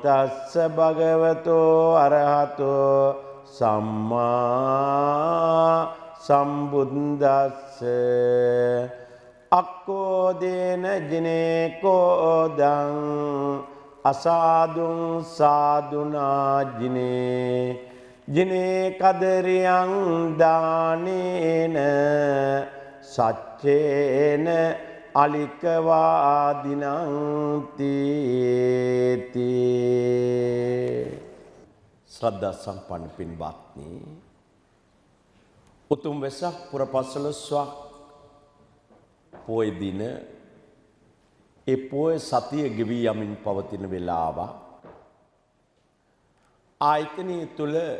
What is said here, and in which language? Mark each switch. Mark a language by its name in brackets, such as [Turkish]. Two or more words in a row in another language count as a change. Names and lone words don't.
[Pali] තස්ස භගවතෝ අරහතෝ සම්මා සම්බුද්දස්ස අක්කෝදේන ජිනේකෝදං අසාදුං සාදුනාජිනේ ජිනේ කදරියං දානේන සච්චේන අලිකවාදිනං තීති. [Sinhala] ශ්‍රද්ධා සම්පන්න පින්වත්නි, උතුම් වෙසක් පුර පසළොස්වක් පොය දින ඒ පොය සතිය ගෙවී යමින් පවතින වේලාව ආයතනය තුල